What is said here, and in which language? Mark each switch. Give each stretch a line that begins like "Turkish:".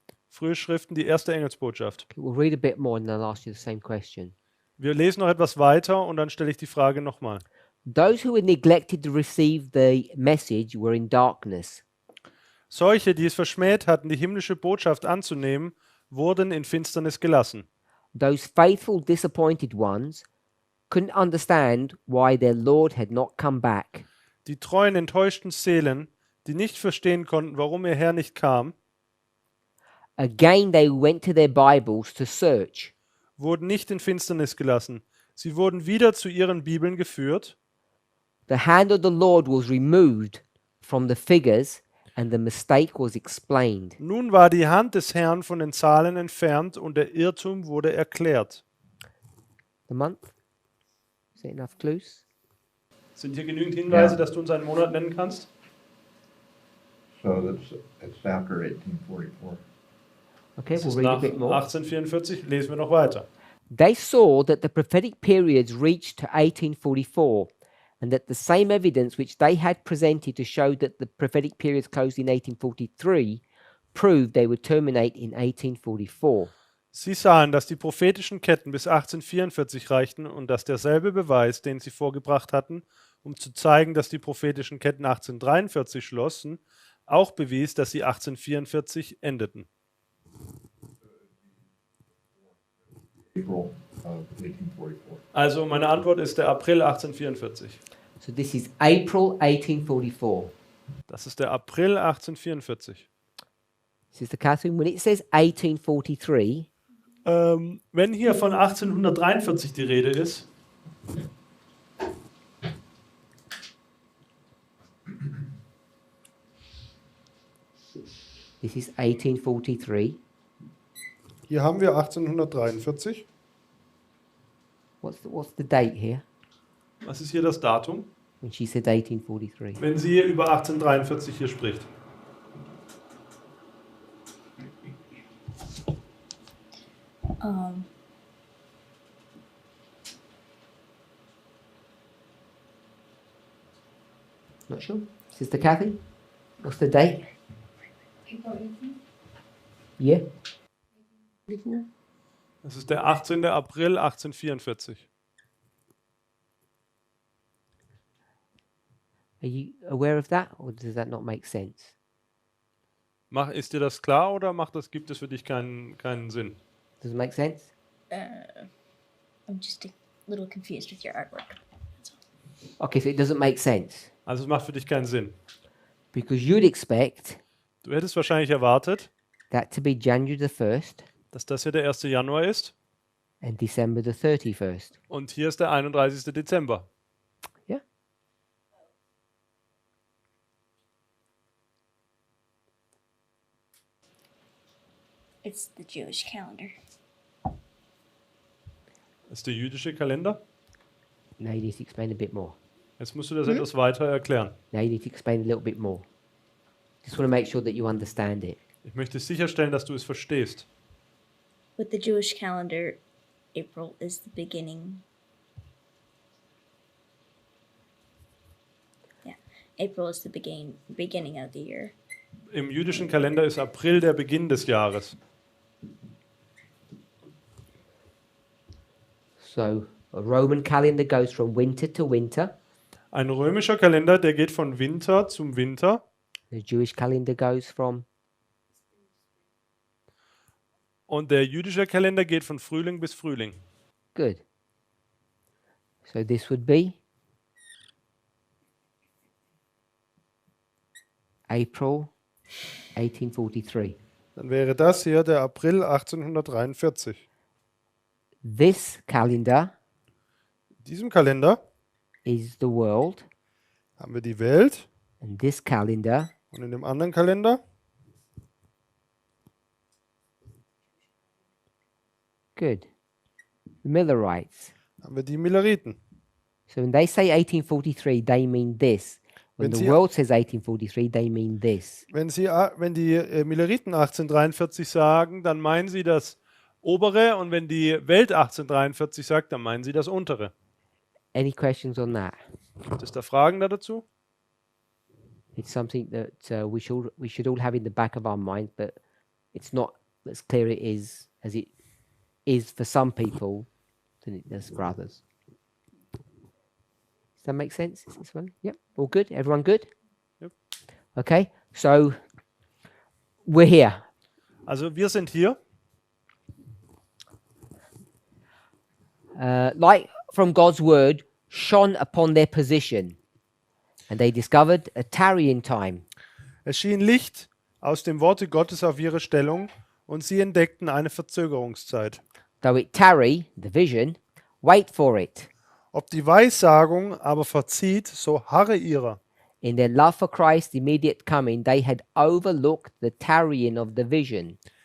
German: Frühe Schriften, die erste Engelsbotschaft.
English: Okay, we'll read a bit more and then I'll ask you the same question.
German: Wir lesen noch etwas weiter und dann stelle ich die Frage nochmal.
English: Those who had neglected to receive the message were in darkness.
German: Solche, die es verschmäht hatten, die himmlische Botschaft anzunehmen, wurden in Finsternis gelassen.
English: Those faithful, disappointed ones couldn't understand why their Lord had not come back.
German: Die treuen, enttäuschten Seelen, die nicht verstehen konnten, warum ihr Herr nicht kam,
English: Again, they went to their Bibles to search.
German: wurden nicht in Finsternis gelassen. Sie wurden wieder zu ihren Bibeln geführt.
English: The hand of the Lord was removed from the figures and the mistake was explained.
German: Nun war die Hand des Herrn von den Zahlen entfernt und der Irrtum wurde erklärt.
English: The month? Is there enough clues?
German: Sind hier genügend Hinweise, Ja. dass du uns einen Monat nennen kannst?
English: So it's after 1844. Okay,
German: Das
English: we'll
German: ist
English: read a
German: nach
English: bit more.
German: 1844. Lesen wir noch weiter.
English: They saw that the prophetic periods reached to 1844 and that the same evidence which they had presented to show that the prophetic periods closed in 1843 proved they would terminate in 1844.
German: Sie sahen, dass die prophetischen Ketten bis 1844 reichten und dass derselbe Beweis, den sie vorgebracht hatten, um zu zeigen, dass die prophetischen Ketten 1843 schlossen, auch bewies, dass sie 1844 endeten.
English: April of 1844.
German: Also meine Antwort ist der April 1844.
English: So this is April 1844.
German: Das ist der April 1844.
English: Sister Catherine, when it says 1843,
German: Wenn hier von 1843 die Rede ist,
English: this is 1843.
German: hier haben wir 1843.
English: What's the date here
German: Was ist hier das Datum,
English: when she said 1843?
German: wenn sie über 1843 hier spricht?
English: Not sure. Sister Kathy, what's the date? Yeah.
German: Das ist der 18. April 1844.
English: Are you aware of that, or does that not make sense?
German: Ist dir das klar oder gibt es für dich keinen Sinn?
English: Does it make sense? I'm just a little confused with your artwork. Okay, so it doesn't make sense.
German: Also es macht für dich keinen Sinn.
English: Because you'd expect
German: Du hättest wahrscheinlich erwartet,
English: that to be January the 1st
German: dass das hier der 1. Januar ist
English: and December the 31st.
German: und hier ist der 31. Dezember.
English: Yeah. It's the Jewish calendar.
German: Das ist der jüdische Kalender.
English: Now you need to explain a bit more.
German: Jetzt musst du das etwas weiter erklären.
English: Now you need to explain a little bit more. Just want to make sure that you understand it.
German: Ich möchte sicherstellen, dass du es verstehst.
English: With the Jewish calendar, April is the beginning. Yeah, April is the beginning of the year.
German: Im jüdischen Kalender ist April der Beginn des Jahres.
English: So a Roman calendar goes from winter to winter.
German: Ein römischer Kalender, der geht von Winter zum Winter.
English: The Jewish calendar goes from
German: Und der jüdische Kalender geht von Frühling bis Frühling.
English: good. So this would be April 1843.
German: Dann wäre das hier der April 1843.
English: This calendar
German: In diesem Kalender
English: is the world,
German: haben wir die Welt
English: and this calendar
German: und in dem anderen Kalender
English: good. The Millerites.
German: haben wir die Milleriten.
English: So when they say 1843, they mean this. When
German: Wenn
English: the
German: sie-
English: world says 1843, they mean this.
German: Wenn die Milleriten 1843 sagen, dann meinen sie das obere, und wenn die Welt 1843 sagt, dann meinen sie das untere.
English: Any questions on that?
German: Gibt es da Fragen dazu?
English: It's something that we should all have in the back of our mind, but it's not as clear it is as it is for some people than it does for others. Does that make sense? Is this one? Yep. All good? Everyone good? Yep. Okay. So we're here.
German: Also wir sind hier,
English: Light from God's word shone upon their position, and they discovered a tarrying time.
German: es schien Licht aus dem Worte Gottes auf ihre Stellung, und sie entdeckten eine Verzögerungszeit.
English: Though it tarry, the vision, wait for it.
German: Ob die Weissagung aber verzieht, so harre ihrer.
English: In their love for Christ's immediate coming, they had overlooked the tarrying of the vision.